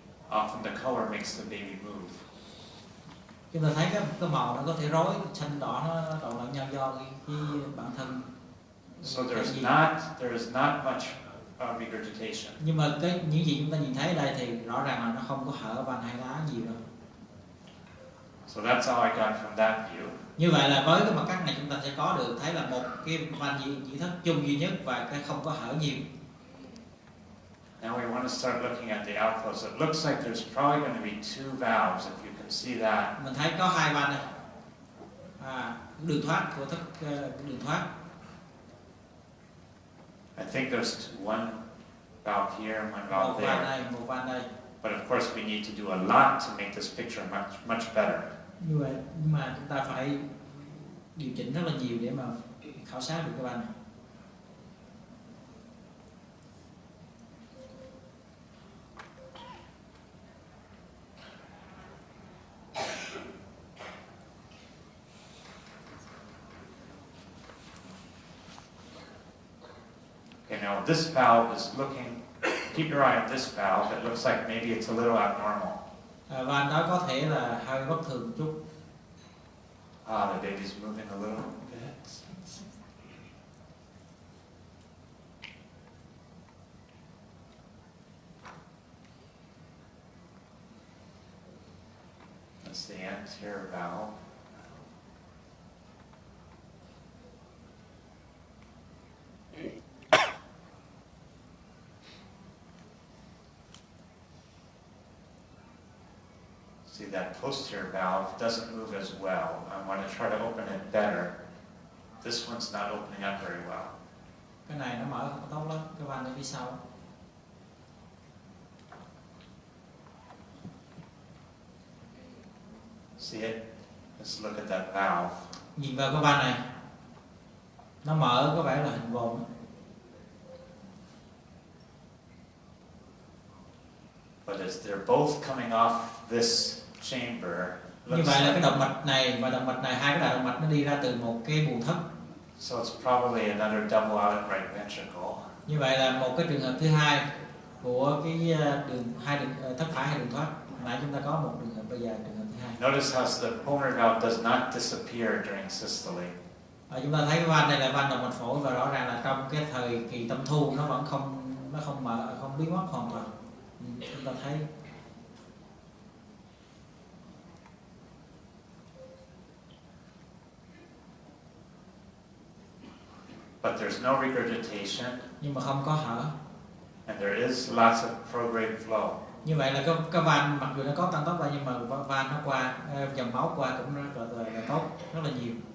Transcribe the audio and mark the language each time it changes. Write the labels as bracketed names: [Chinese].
[English] Often the color makes the baby move. [Vietnamese] Chúng ta thấy cái màu nó có thể rối, xanh đỏ nó trộn lẫn nhau do cái bản thân. [English] So there is not much regurgitation. [Vietnamese] Nhưng mà những gì chúng ta nhìn thấy ở đây thì rõ ràng là nó không có hở van hai lá nhiều đâu. [English] So that's all I got from that view. [Vietnamese] Như vậy là với cái mặt cắt này chúng ta sẽ có được thấy là một cái van nhĩ thất chung duy nhất và cái không có hở nhiều. [English] Now we want to start looking at the outflow. So it looks like there's probably going to be two valves, if you can see that. [Vietnamese] Mình thấy có hai van này. Đường thoát của đường thoát. [English] I think there's one valve here, one valve there. [Vietnamese] Một van đây. [English] But of course we need to do a lot to make this picture much better. [Vietnamese] Như vậy, nhưng mà chúng ta phải điều chỉnh rất là nhiều để mà khảo sát được cái van này. [English] Okay, now this valve is looking, keep your eye on this valve. It looks like maybe it's a little abnormal. [Vietnamese] Van đó có thể là hơi bất thường chút. [English] The baby's moving a little bit. That's the anterior valve. See, that posterior valve doesn't move as well. I want to try to open it better. This one's not opening up very well. [Vietnamese] Cái này nó mở không tốt lắm, cái van ở phía sau. [English] See it? Let's look at that valve. [Vietnamese] Nhìn vào cái van này, nó mở có vẻ là hình vòm. [English] But as they're both coming off this chamber, [Vietnamese] như vậy là cái động mạch này và động mạch này, hai cái đại động mạch nó đi ra từ một cái buồng thất. [English] So it's probably another double out at right ventricle. [Vietnamese] Như vậy là một cái trường hợp thứ hai của cái thất phải hay đường thoát. Nãy chúng ta có một trường hợp, bây giờ trường hợp thứ hai. [English] Notice how the pulmonary valve does not disappear during systole. [Vietnamese] Chúng ta thấy cái van này là van động mạch phổi và rõ ràng là trong cái thời kỳ tâm thu nó vẫn không mở, không biến mất hoàn toàn. Chúng ta thấy [English] but there's no regurgitation. [Vietnamese] Nhưng mà không có hở. [English] And there is lots of prograde flow. [Vietnamese] Như vậy là cái van mặc dù nó có tăng tốc ra nhưng mà van nó qua dòng máu qua cũng rất là tốt, rất là nhiều.